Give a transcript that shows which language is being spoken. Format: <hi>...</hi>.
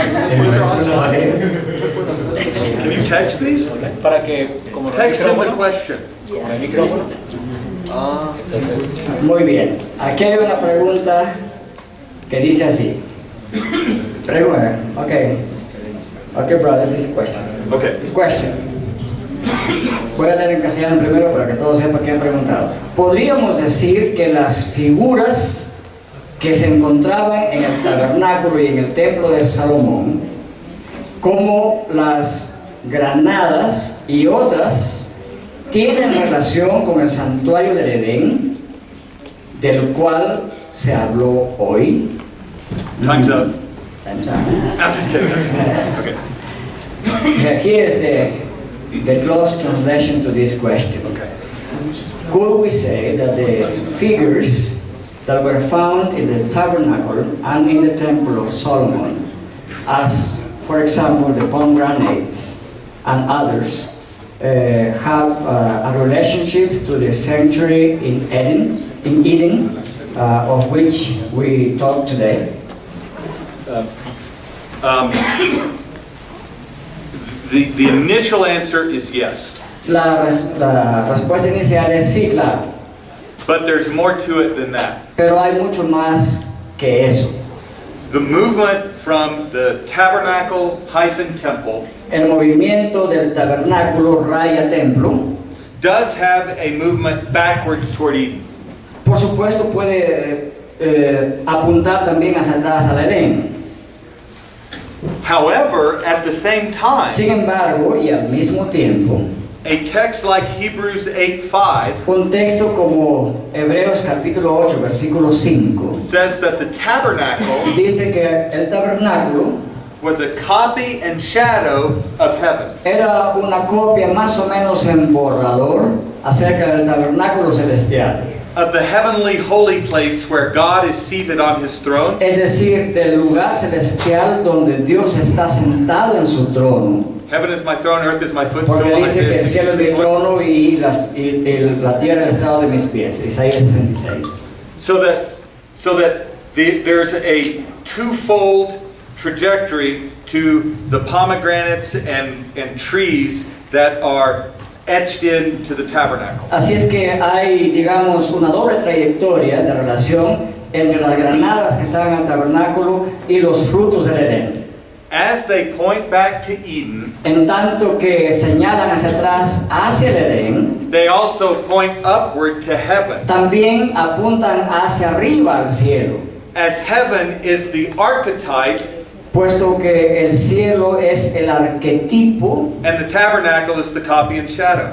<es>El maestro la va a leer.</es> <en>can you text these?</en> <es>Para que, como no hay</es> <en>Text him the</en> <es>micrófono,</es> <en>question.</en> <es>como no hay micrófono, entonces, Muy bien, aquí hay una pregunta que dice así.</es> <en>Pregunta, ok, brother, this is a question. Okay. Question.</en> <es>Voy a leer en castellano primero para que todos sepan qué han preguntado. ¿Podríamos decir que las figuras que se encontraban en el tabernáculo y en el templo de Salomón, como las granadas y otras, tienen relación con el santuario del Edén, del cual se habló hoy?</es> <en>Time's up. Time's up. I'm just kidding. Okay. Here is the close translation to this question. Okay. Could we say that the figures that were found in the tabernacle and in the temple of Solomon, as for example the pomegranates and others, have a relationship to the sanctuary in Eden, of which we talk today? The initial answer is yes.</en> <es>La respuesta inicial es sí, claro,</es> <en>But there's more to it than that.</en> <es>pero hay mucho más que eso.</es> <en>The movement from the tabernacle-temple</en> <es>El movimiento del tabernáculo raya templo,</es> <en>does have a movement backwards toward Eden.</en> <es>por supuesto puede apuntar también hacia atrás al Edén.</es> <en>However, at the same time,</en> <es>Sin embargo, y al mismo tiempo,</es> <en>a text like Hebrews 8:5</en> <es>un texto como Hebreos capítulo 8, versículo 5,</es> <en>says that the tabernacle</en> <es>dice que el tabernáculo</es> <en>was a copy and shadow of heaven.</en> <es>era una copia más o menos en borrador acerca del tabernáculo celestial.</es> <en>Of the heavenly holy place where God is seated on his throne,</en> <es>Es decir, del lugar celestial donde Dios está sentado en su trono.</es> <en>heaven is my throne, earth is my</en> <es>Porque</es> <en>footstool.</en> <es>dice que el cielo es mi</es> <en>66:1.</en> <es>trono y la tierra el estrado de mis pies. Isaías 66.</es> <en>So that there's a twofold trajectory to the pomegranates and trees that are etched into the tabernacle.</en> <es>Así es que hay, digamos, una doble trayectoria de relación entre las granadas que estaban en el tabernáculo y los frutos del Edén.</es> <en>As they point back to Eden,</en> <es>En tanto que señalan hacia atrás, hacia el Edén,</es> <en>they also point upward to heaven,</en> <es>también apuntan hacia arriba al cielo.</es> <en>as heaven is the archetype</en> <es>puesto que el cielo es el arquetipo</es> <en>and the tabernacle is the copy and shadow.</en>